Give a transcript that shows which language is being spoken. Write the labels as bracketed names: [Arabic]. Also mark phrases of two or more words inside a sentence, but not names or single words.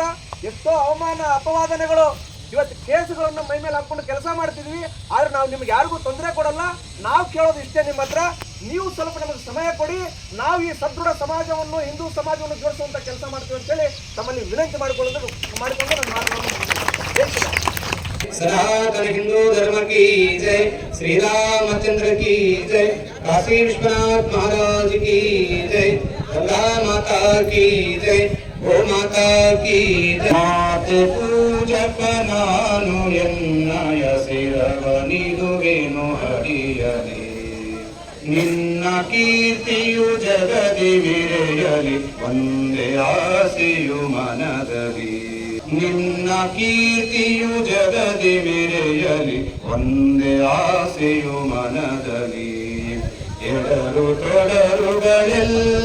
[Kannada] ಎಷ್ಟೋ ಅವಮಾನ ಅಪವಾದನೆಗಳು ಇವತ್ತು ಕೇಸುಗಳನ್ನು ಮೈ ಮೇಲೆ ಹಾಕೊಂಡು ಕೆಲಸ ಮಾಡ್ತಿದ್ವಿ. ಆದ್ರೆ ನಾವು ನಿಮ್ಗೆ ಯಾರಿಗೂ ತೊಂದರೆ ಕೊಡಲ್ಲ. ನಾವು ಕೇಳೋದು ಇಷ್ಟೇ, ನಿಮ್ಮ ಹತ್ರ ನೀವು ಸ್ವಲ್ಪ ನಮಗೆ ಸಮಯ ಕೊಡಿ. ನಾವು ಈ ಸದೃಢ ಸಮಾಜವನ್ನು ಹಿಂದೂ ಸಮಾಜವನ್ನು ಜೋಡಿಸುವಂತ ಕೆಲಸ ಮಾಡ್ತೀವಿ ಅಂತೇಳಿ ತಮ್ಮಲ್ಲಿ ವಿನಂತಿ ಮಾಡಿಕೊಂಡು ನನ್ನ ಮಾತುಗಳನ್ನು [Hindi] सनातन हिंदू धर्म की जय श्री रामचंद्र की जय काशी विश्वनाथ महाराज की जय गंगा माता की जय गो माता की जय [Kannada] ಮಾತೆ ಪೂಜಕ ನಾನು ಎನ್ನಯ ಶಿರವನಿದುವೆನು ಹರಿಯಲಿ ನಿನ್ನ ಕೀರ್ತಿಯು ಜಗದಿ ವಿರೆಯಲಿ ಒಂದೇ ಆಸೆಯು ಮನದಲ್ಲಿ ನಿನ್ನ ಕೀರ್ತಿಯು ಜಗದಿ ಮೆರೆಯಲಿ ಒಂದೇ ಆಸೆಯು ಮನದಲ್ಲಿ ಎಡರು ತೊಡರುಗಳೆಲ್ಲ